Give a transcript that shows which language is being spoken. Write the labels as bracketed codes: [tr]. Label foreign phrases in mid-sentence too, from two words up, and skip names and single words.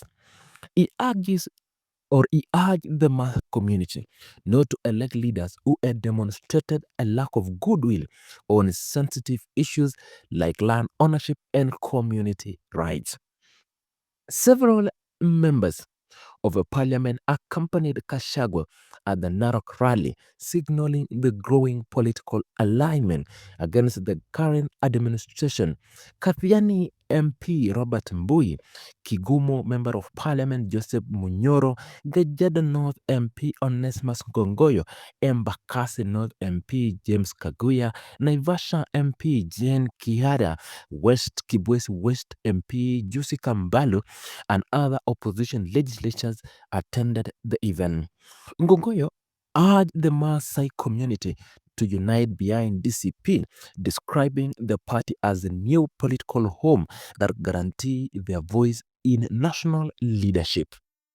[en] He urged the Maasai community not to elect leaders who had demonstrated a lack of goodwill on sensitive issues like land ownership and community rights. Several members of a parliament accompanied Gachagua at the Narok rally, signaling the growing political alignment against the current administration. Kathiani MP Robert Mbui, Kigumo Member of Parliament Joseph Munyoro, Gajada North MP Onesmus Gongoyo, Embakasi North MP James Kaguya, Naivasha MP Jane Kiara, West Kibwezi West MP Jusi Kambalu, and other opposition legislatures attended the event. Ngongoyo urged the Maasai community to unite behind DCP, describing the party as a new political home that guarantees their voice in national leadership.